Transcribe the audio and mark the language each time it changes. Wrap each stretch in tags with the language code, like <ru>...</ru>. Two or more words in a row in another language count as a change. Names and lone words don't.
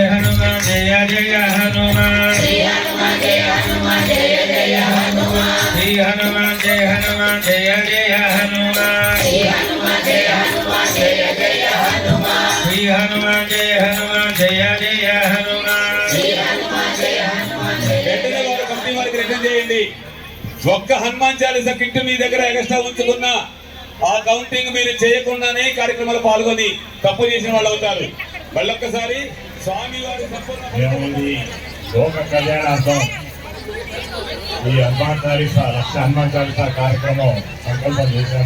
<hi>जय हनुमान श्री हनुमान जय जय हनुमान श्री हनुमान जय जय हनुमान श्री हनुमान जय जय हनुमान श्री हनुमान जय जय हनुमान श्री हनुमान जय</hi> <te>ఒక్క హనుమాన్ చాలీసా కిట్ మీ దగ్గర ఎక్స్ట్రా ఉంచుకున్నా ఆ కౌంటింగ్ మీరు చేయకుండానే కార్యక్రమాలు పాల్గొని తప్పు చేసిన వాళ్ళు అవుతారు. మళ్ళొక్కసారి స్వామి వారి ఏముంది లోక కళ్యాణార్థం ఈ హనుమాన్ చాలీసా లక్ష హనుమాన్ చాలీసా కార్యక్రమం సంకల్పం చేశాము.</te>